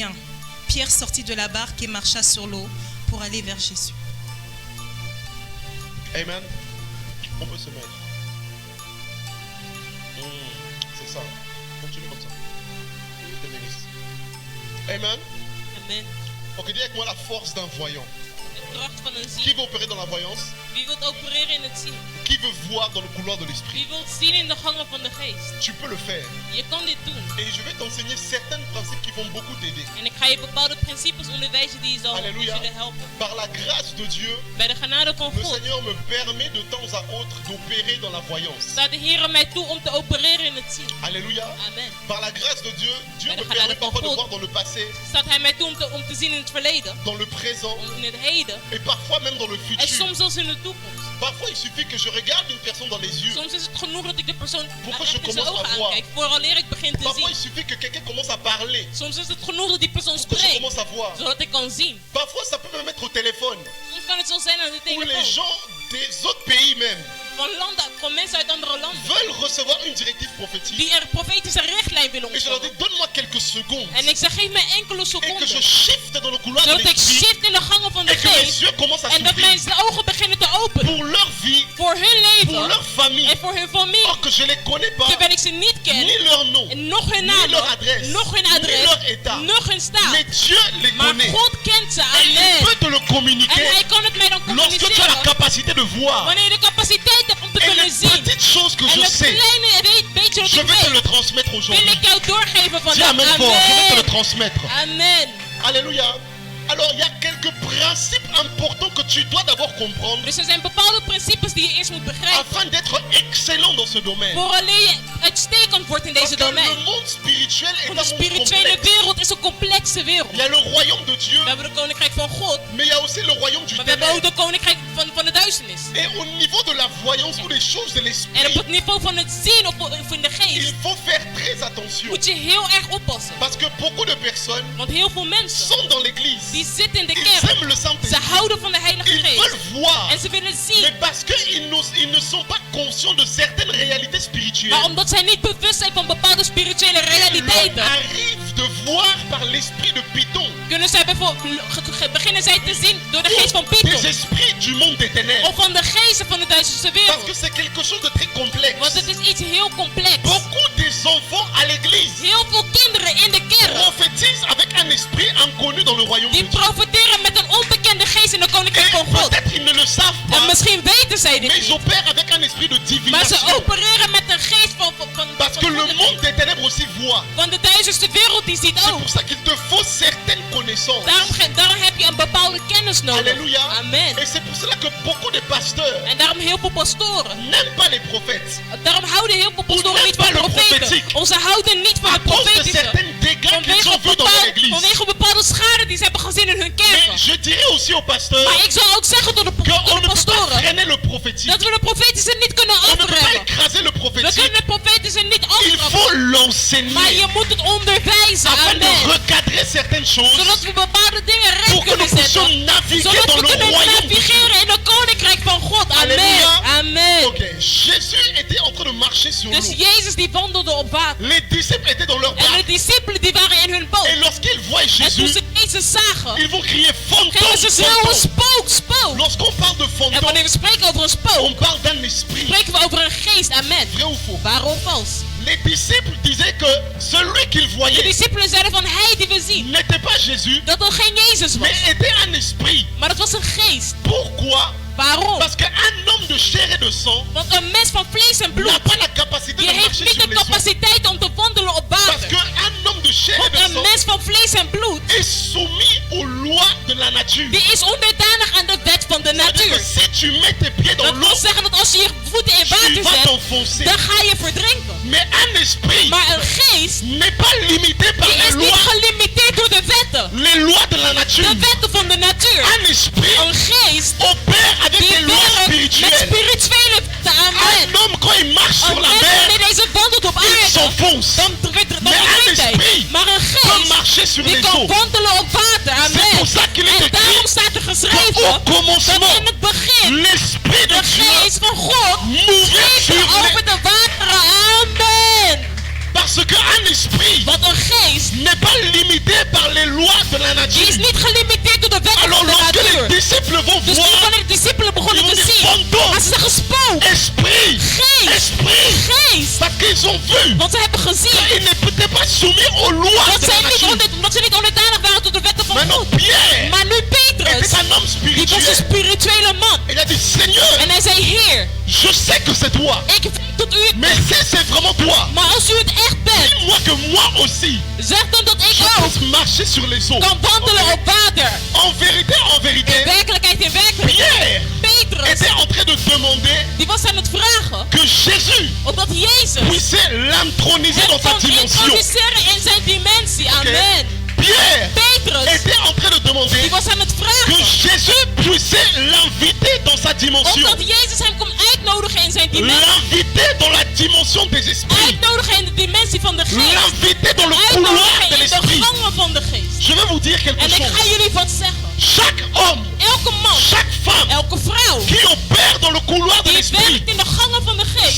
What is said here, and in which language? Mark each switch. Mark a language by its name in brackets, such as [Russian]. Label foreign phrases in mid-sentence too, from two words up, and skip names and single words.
[French] » Pierre sortit de la barque et marcha sur l'eau pour aller vers Jésus. Amen. On peut se mettre. C'est ça. Continue comme ça. Dieu te bénisse. Amen. Amen. Ok, dis avec moi la force d'un voyant. [Dutch] De kracht van een [French] Qui [Dutch] ziel. [French] veut opérer dans la voyance? [Dutch] Wie wilt opereren in het zien? [French] Qui veut voir dans le couloir de l'esprit? [Dutch] Wie wilt zien in de gangen van de geest? [French] Tu peux le faire. [Dutch] Je kan dit doen. [French] Et je vais t'enseigner certains principes qui vont beaucoup t'aider. [Dutch] En ik ga je bepaalde principes onderwijzen die je Halleluja. zullen helpen. [French] Par la grâce de Dieu, [Dutch] Bij de genade van [French] le [Dutch] God [French] Seigneur me permet de temps à autre d'opérer dans la voyance. [Dutch] staat de Heer mij toe om te opereren in het zien. [French] Alléluia. Amen. Par la grâce de Dieu, Dieu [Dutch] Bij de [French] me permet [Dutch] genade van [French] parfois de [Dutch] God [French] voir dans le passé, [Dutch] staat Hij mij toe om te zien in het verleden, [French] dans le présent [Dutch] in het heden [French] et parfois même dans le [Dutch] en [French] futur. [Dutch] soms zelfs in de toekomst. [French] Parfois il suffit que je regarde une personne dans les yeux. [Dutch] Soms is het genoeg dat ik de persoon [French] Pourquoi [Dutch] echt [French] je [Dutch] in zijn [French] commence à [Dutch] ogen [French] voir? [Dutch] aankijk, vooraleer ik begin te [French] Parfois il [Dutch] zien. [French] suffit que quelqu'un commence à parler [Dutch] Soms is het genoeg dat die persoon [French] pour que je [Dutch] spreekt, [French] commence à voir. [Dutch] zodat ik kan zien. [French] Parfois ça peut même être au téléphone. [Dutch] Soms kan het zo zijn aan de [French] Où les [Dutch] telefoon. [French] gens des autres pays même [Dutch] Van mensen uit andere landen [French] veulent recevoir une directive prophétique. [Dutch] die er profetische richtlijn willen [French] Et je leur dis, [Dutch] ontvangen. [French] donne-moi quelques secondes. [Dutch] En ik zeg, geef mij enkele [French] Et que je [Dutch] seconden, [French] shift dans le couloir de [Dutch] zodat ik [French] l'esprit. [Dutch] shift in de gangen van de [French] Et que mes [Dutch] geest [French] yeux commencent à [Dutch] en dat mijn [French] s'ouvrir. [Dutch] ogen beginnen te openen [French] Pour leur vie, [Dutch] voor hun [French] pour [Dutch] leven [French] leur famille. [Dutch] en voor hun familie, [French] Or que je les connais pas. [Dutch] terwijl ik ze niet ken, [French] Ni leur nom. [Dutch] en nog hun [French] Ni leur [Dutch] naam, [French] adresse. [Dutch] nog hun [French] Ni leur [Dutch] adres, [French] état. [Dutch] nog hun staat. [French] Mais Dieu les [Dutch] Maar [French] connaît. [Dutch] God kent ze, [French] Et il [Dutch] amen. [French] peut te le [Dutch] En [French] communiquer. [Dutch] hij kan het mij dan [French] Lorsque tu as la [Dutch] communiceren [French] capacité de voir. [Dutch] wanneer je de capaciteit hebt om te [French] Et [Dutch] kunnen [French] les [Dutch] zien. [French] petites choses que [Dutch] En [French] je [Dutch] het [French] sais, [Dutch] kleine beetje wat [French] je [Dutch] ik [French] vais te le [Dutch] weet, [French] transmettre [Dutch] wil [French] aujourd'hui. [Dutch] ik jou doorgeven [French] Dis [Dutch] vandaag. [French] Amen fort, je vais te le [Dutch] Amen. [French] transmettre. [Dutch] Amen. [French] Alléluia. Alors il y a quelques principes importants que tu dois d'abord comprendre [Dutch] Dus er zijn bepaalde principes die je eerst moet begrijpen. [French] afin d'être excellent dans ce domaine. [Dutch] Vooraleer je uitstekend wordt in [French] Parce [Dutch] deze [French] que le [Dutch] domein. [French] monde spirituel est un [Dutch] Want de [French] monde [Dutch] spirituele [French] complexe. [Dutch] wereld is een complexe wereld. [French] Il y a le royaume de Dieu, [Dutch] We hebben de koninkrijk van God, [French] mais il y a aussi le royaume du [Dutch] maar we hebben ook [French] ténèbre. [Dutch] de koninkrijk van de duisternis. [French] Et au niveau de la voyance ou des choses de [Dutch] En op [French] l'esprit, [Dutch] het niveau van het zien of in de geest [French] il faut faire très attention. [Dutch] moet je heel erg oppassen. [French] Parce que beaucoup de personnes personnes [Dutch] Want heel veel mensen [French] sont dans l'église. [Dutch] die zitten in de [French] Ils [Dutch] kerk. [French] aiment le [Dutch] Ze [French] Saint-Esprit. [Dutch] houden van de Heilige [French] Ils [Dutch] Geest. [French] veulent voir. [Dutch] En ze willen [French] Mais [Dutch] zien. [French] parce qu'ils ne sont pas conscients de certaines réalités spirituelles, [Dutch] Maar omdat zij niet bewust zijn van bepaalde spirituele [French] il leur [Dutch] realiteiten, [French] arrive de voir par l'esprit de Python [Dutch] kunnen zij bijvoorbeeld, beginnen zij te zien door de geest van [French] ou [Dutch] Python. [French] des esprits du monde des ténèbres. [Dutch] Of van de geesten van de duisterste [French] Parce que [Dutch] wereld. [French] c'est quelque chose de très complexe. [Dutch] Want het is iets heel complex. [French] Beaucoup des enfants à l'église [Dutch] Heel veel kinderen in de kerk [French] prophétisent avec un esprit inconnu dans le royaume de [Dutch] die [French] Dieu. [Dutch] profiteren met een onbekende geest in de koninkrijk [French] Et [Dutch] van God. [French] peut-être ils ne le savent [Dutch] En [French] pas, [Dutch] misschien weten zij dit [French] mais ils [Dutch] niet. [French] opèrent avec un esprit de [Dutch] Maar ze [French] divination. [Dutch] opereren met een geest [French] Parce que le monde des ténèbres aussi voit. [Dutch] Want de duisterste wereld die ziet [French] C'est [Dutch] ook. [French] pour ça qu'il te faut certaines connaissances. [Dutch] Daarom heb je een bepaalde kennis nodig. [French] Alléluia. [Dutch] Amen. [French] Et c'est pour cela que beaucoup de pasteurs [Dutch] En daarom heel veel pastoren. [French] n'aiment pas les prophètes. [Dutch] Daarom houden heel veel pastoren niet van [French] Ou n'aiment pas le [Dutch] profeten. [French] prophétique. [Dutch] Of ze houden niet van [French] À [Dutch] het [French] cause de [Dutch] profetische. [French] certains dégâts qu'ils ont vus dans leur église. [Dutch] Vanwege bepaalde schade die ze hebben gezien in hun kerken. [French] Mais je dirais aussi aux pasteurs [Dutch] Maar ik zou ook zeggen door de [French] qu'on ne peut pas [Dutch] pastoren. [French] freiner le prophétique. [Dutch] Dat we de profetische niet kunnen [French] On ne peut pas [Dutch] afremmen. [French] écraser le [Dutch] We [French] prophétique. [Dutch] kunnen de profetische niet [French] Il [Dutch] afremmen. [French] faut [Dutch] Maar [French] l'enseigner [Dutch] je moet het onderwijzen. [French] afin de [Dutch] Amen. [French] recadrer certaines choses [Dutch] Zodat we bepaalde dingen recht [French] pour que nous [Dutch] kunnen [French] puissions [Dutch] zetten. [French] naviguer [Dutch] Zodat [French] dans [Dutch] we [French] le [Dutch] kunnen [French] royaume de Dieu. [Dutch] navigeren in het koninkrijk van God. Amen. [French] Alléluia. Amen. Ok, Jésus était en train de marcher sur [Dutch] Dus [French] l'eau. [Dutch] Jezus die wandelde op water. [French] Les disciples étaient dans leur [Dutch] En de [French] barque. [Dutch] discipelen die waren in hun boot. [French] Et lorsqu'ils voient [Dutch] En toen [French] Jésus, [Dutch] ze Jezus zagen, [French] ils vont crier fantôme, [Dutch] gingen ze schreeuwen, [French] fantôme. [Dutch] spook, spook. [French] Lorsqu'on parle de [Dutch] En [French] fantôme, [Dutch] wanneer we spreken over een [French] on [Dutch] spook, [French] parle d'un esprit. [Dutch] spreken we over een geest. Amen. [French] Vrai ou faux? [Dutch] Waar of vals? [French] Les disciples disaient que celui qu'ils [Dutch] De [French] voyaient [Dutch] discipelen zeiden van hij die we zien, [French] n'était pas Jésus, [Dutch] dat het geen Jezus was. [French] mais était un esprit. [Dutch] Maar het was een geest. [French] Pourquoi? [Dutch] Waarom? [French] Parce qu'un homme de chair et de sang [Dutch] Want een mens van vlees en [French] n'a [Dutch] bloed, [French] pas la capacité [Dutch] die [French] de [Dutch] heeft [French] marcher [Dutch] niet [French] sur [Dutch] de [French] les eaux. [Dutch] capaciteit om te wandelen op [French] Parce [Dutch] water. [French] qu'un homme de chair et [Dutch] Want [French] de [Dutch] een [French] sang [Dutch] mens van vlees en bloed, [French] est soumis aux lois de la nature. [Dutch] die is onderdanig aan de wet van de [French] C'est-à-dire que [Dutch] natuur. [French] si tu mets tes pieds dans [Dutch] Dat [French] l'eau, [Dutch] wil zeggen dat als je je voeten in [French] tu [Dutch] water [French] vas [Dutch] zet, [French] t'enfoncer. [Dutch] dan ga je verdrinken. [French] Mais un esprit [Dutch] Maar een geest, [French] n'est pas limité par [Dutch] die [French] les [Dutch] is niet [French] lois, [Dutch] gelimiteerd door de wetten. [French] les lois de la nature. [Dutch] De wetten van de natuur. [French] Un esprit [Dutch] Een geest [French] opère avec [Dutch] die [French] des lois [Dutch] werkt met [French] spirituelles. [Dutch] spirituele wetten. Amen. [French] Un homme, quand il marche sur [Dutch] Een [French] la [Dutch] mens [French] mer, [Dutch] wanneer deze wandelt op [French] il [Dutch] aarde, [French] s'enfonce. [Dutch] dan [French] Mais un [Dutch] verdrinkt hij. [French] esprit [Dutch] Maar een [French] peut [Dutch] geest [French] marcher sur [Dutch] die [French] les [Dutch] kan [French] eaux. [Dutch] wandelen op water. [French] C'est pour [Dutch] Amen. [French] ça qu'il est [Dutch] En daarom [French] écrit [Dutch] staat er [French] qu'au [Dutch] geschreven dat [French] commencement, [Dutch] in het begin [French] l'esprit de [Dutch] de [French] Dieu [Dutch] geest van God [French] mouvait sur [Dutch] zweefde [French] les... [Dutch] over de wateren. Amen. [French] Parce qu'un esprit [Dutch] Want een geest [French] n'est pas limité par les lois de la [Dutch] die is [French] nature. [Dutch] niet gelimiteerd door de wetten [French] Alors [Dutch] van de [French] lorsque les [Dutch] natuur. [French] disciples vont [Dutch] Dus [French] voir [Dutch] wanneer de discipelen begonnen [French] ils [Dutch] te [French] vont dire [Dutch] zien, [French] fantôme, [Dutch] gaan ze zeggen spook, [French] esprit, [Dutch] geest, [French] esprit, [Dutch] geest. [French] parce qu'ils ont vu [Dutch] Want ze hebben gezien [French] qu'ils n'étaient pas soumis aux lois [Dutch] dat [French] de la nature. [Dutch] ze niet onderdanig waren tot de wetten van [French] Maintenant [Dutch] God. [French] Pierre [Dutch] Maar nu Petrus, [French] était un homme [Dutch] die was een [French] spirituel. [Dutch] spirituele man. [French] Il a dit Seigneur, [Dutch] En hij zei, Heer, [French] je sais que c'est toi, [Dutch] ik weet dat u het [French] mais [Dutch] bent. [French] si c'est vraiment toi, [Dutch] Maar als u het echt bent, [French] dis-moi que moi aussi, [Dutch] zeg dan dat ik [French] je [Dutch] ook [French] puisse marcher sur les eaux. [Dutch] kan wandelen op water. [French] En vérité, [Dutch] In werkelijkheid, [French] Pierre [Dutch] Petrus, [French] était en train de demander [Dutch] die was aan het vragen [French] que Jésus [Dutch] opdat Jezus [French] puisse l'introniser dans [Dutch] hem [French] sa [Dutch] kon [French] dimension. [Dutch] introduceren in zijn dimensie. Amen. [French] Pierre [Dutch] Petrus, [French] était en train de demander [Dutch] die was aan het [French] que [Dutch] vragen [French] Jésus puisse l'inviter dans sa dimension. [Dutch] opdat Jezus hem kon uitnodigen in zijn dimensie. [French] L'inviter dans la dimension des esprits. [Dutch] Uitnodigen in de dimensie van de geest. [French] L'inviter dans le couloir [Dutch] Uitnodigen [French] de [Dutch] in de [French] l'esprit. [Dutch] gangen van de geest. [French] Je vais vous dire quelque [Dutch] En ik [French] chose. [Dutch] ga jullie wat zeggen. [French] Chaque homme, [Dutch] Elke man, [French] chaque femme [Dutch] elke vrouw [French] qui opère dans le couloir de [Dutch] die [French] l'esprit [Dutch] werkt in de gangen van de geest,